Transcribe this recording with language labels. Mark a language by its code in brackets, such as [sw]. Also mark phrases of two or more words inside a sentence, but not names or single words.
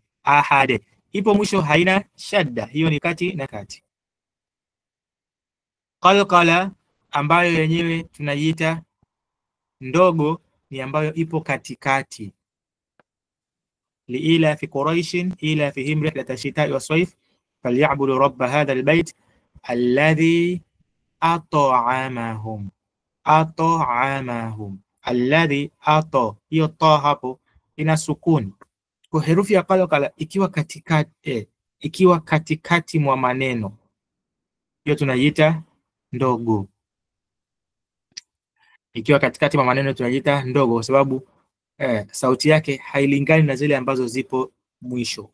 [sw] Ahad ipo mwisho, haina shadda, hiyo ni kati na kati. Qalqala ambayo yenyewe tunaiita ndogo ni ambayo ipo katikati. [ar] لإيلا في قريش إلا فيهم رحلة الشتاء والصيف فليعبدوا رب هذا البيت الذي أطعمهم. الذي أتى, [sw] hiyo ta hapo ina sukuni. Kwa herufi ya qalqala ikiwa katikati mwa maneno, hiyo tunaiita ndogo. Ikiwa katikati mwa maneno tunaiita ndogo kwa sababu sauti yake hailingani na zile ambazo zipo mwisho.